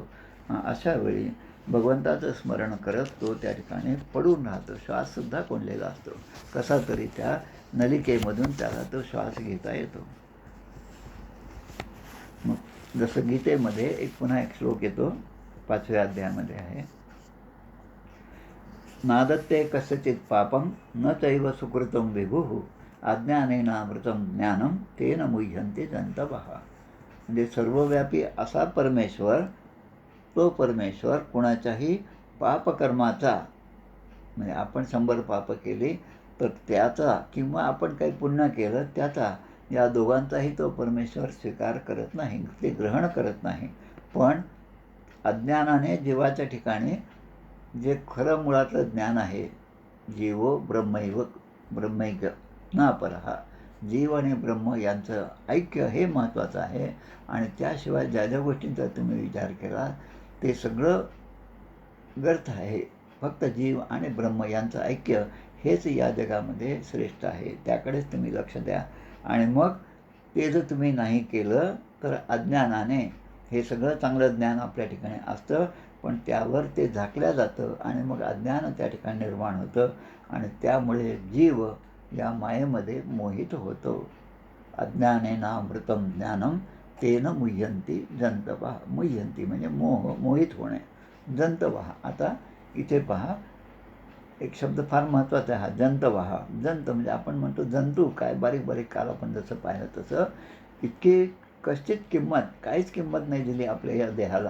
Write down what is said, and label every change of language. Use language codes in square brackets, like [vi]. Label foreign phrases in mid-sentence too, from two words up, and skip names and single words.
[mr] अशा वेळी भगवंताचं स्मरण करत तो त्या ठिकाणी पडून राहतो. श्वाससुद्धा कोंडलेला असतो. कसा तरी त्या नलिकेमधून त्याला तो श्वास घेता येतो. मग जसं गीतेमध्ये पुन्हा एक श्लोक येतो, 5व्या अध्यायामध्ये आहे. [sa] नादत्ते कस्यचित पापं न चैव सुकृतं विभुः अज्ञानेनामृतं ज्ञानं तेन मुह्यन्ते जन्तवः. [mr] म्हणजे सर्वव्यापी असा परमेश्वर, तो परमेश्वर कुणाच्याही पापकर्माचा, म्हणजे आपण 100 पाप केली तर त्याचा किंवा आपण काही पुण्य केलं त्याचा, या दोघांचाही तो परमेश्वर स्वीकार करत नाही, ते ग्रहण करत नाही. पण अज्ञानाने जीवाच्या ठिकाणी जे खरं मुळातलं ज्ञान आहे, [sa] जीवो ब्रह्मैव ब्रह्मैक ना परहा, [mr] जीव आणि ब्रह्म यांचं ऐक्य हे महत्त्वाचं आहे. आणि त्याशिवाय ज्या ज्या गोष्टींचा तुम्ही विचार केला ते सगळं व्यर्थ आहे. फक्त जीव आणि ब्रह्म यांचं ऐक्य हेच या जगामध्ये श्रेष्ठ आहे. त्याकडेच तुम्ही लक्ष द्या. आणि मग ते जर तुम्ही नाही केलं तर अज्ञानाने, हे सगळं चांगलं ज्ञान आपल्या ठिकाणी असतं पण त्यावर ते झाकल्या जातं आणि मग अज्ञान त्या ठिकाणी निर्माण होतं आणि त्यामुळे जीव या मायेमध्ये मोहित होतो. [sa] अज्ञानेनामृतं ज्ञानं तेन मुह्यन्ति जन्तवः. [mr] मुह्यन्ति म्हणजे मोहित होणे, जन्तवः. आता इथे पहा, एक शब्द फार महत्त्वाचा आहे हा, जन्तवः. जंत म्हणजे आपण म्हणतो जंतू, काय बारीक बारीक, काल आपण जसं पाहिलं तसं. इतकी कष्टित किंमत, काहीच किंमत नाही दिली आपल्या या देहाला.